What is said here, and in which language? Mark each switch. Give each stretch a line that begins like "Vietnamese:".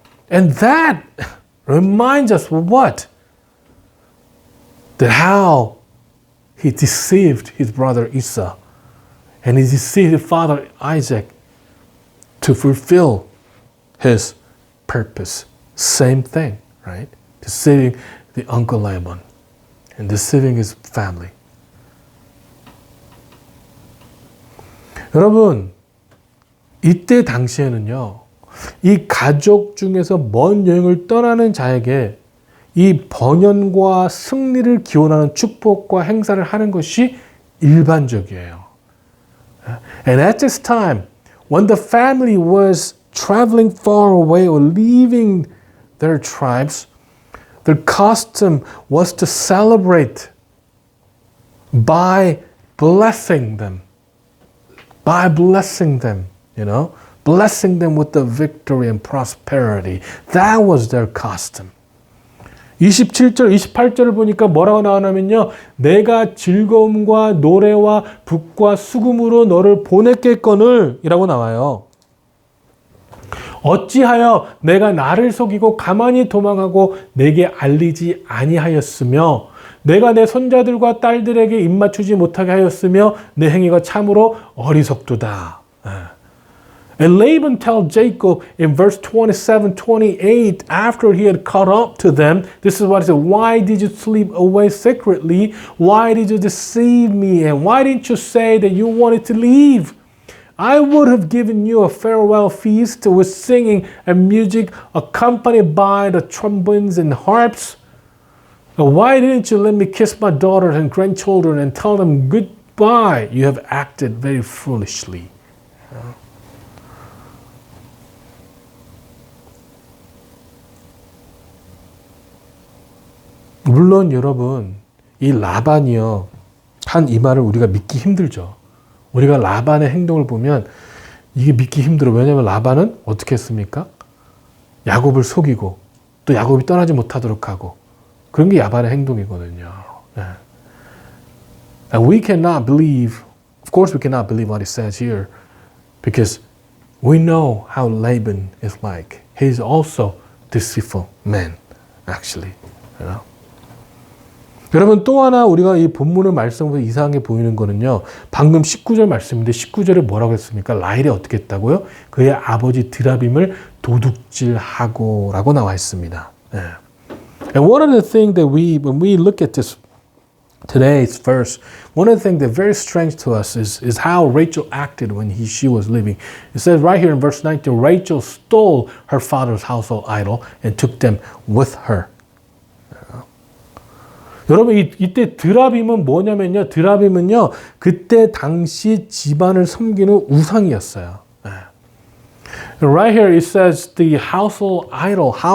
English: And that reminds us what? That how he deceived his brother Esau and he deceived his father Isaac to fulfill his purpose. Same thing, right? Deceiving the uncle Laban and deceiving his family.
Korean: 여러분, 이때 당시에는요, 이 가족 중에서 먼 여행을 떠나는 자에게 이 번연과 승리를 기원하는 축복과 행사를 하는 것이 일반적이에요.
English: And at this time, when the family was traveling far away or leaving their tribes, their custom was to celebrate by blessing them. By blessing them, blessing them with the victory and prosperity. That was their custom.
Korean: 27절, 28절을 보니까 뭐라고 나오냐면요. 내가 즐거움과 노래와 북과 수금으로 너를 보냈겠거늘 이라고 나와요. 어찌하여 내가 나를 속이고 가만히 도망하고 내게 알리지 아니하였으며 내가 내 손자들과 딸들에게 입맞추지 못하게 하였으며 내 행위가 참으로 어리석도다.
English: And Laban tells Jacob in verse 27, 28, after he had caught up to them, this is what he said, why did you sleep away secretly? Why did you deceive me? And why didn't you say that you wanted to leave? I would have given you a farewell feast with singing and music accompanied by the trombones and harps. Why didn't you let me kiss my daughters and grandchildren and tell them goodbye? You have acted very foolishly.
Korean: 물론 여러분, 이 라반이요, 한 이 말을 우리가 믿기 힘들죠. 우리가 라반의 행동을 보면 이게 믿기 힘들어. 왜냐하면 라반은 어떻게 했습니까? 야곱을 속이고 또 야곱이 떠나지 못하도록 하고 그런 게 라반의 행동이거든요.
English: And we cannot believe, of course we cannot believe what it says here because we know how Laban is like. He's also deceitful man, actually.
Korean: 여러분 또 하나 우리가 이 본문의 말씀으로 이상하게 보이는 거는요. 방금 19절 말씀인데 19절에 뭐라고 했습니까? 라헬이 어떻게 했다고요? 그의 아버지 드라빔을 도둑질하고 라고 나와 있습니다.
English: And one of the things that when we look at this today's verse, one of the things that's very strange to us is how Rachel acted when she was living. It says right here in verse 19, Rachel stole her father's household idol and took them with her.
Korean: 여러분 이때 드라빔은 뭐냐면요. 드라빔은요. 그때 당시 집안을 섬기는 우상이었어요.
English: Right here it says the household idol.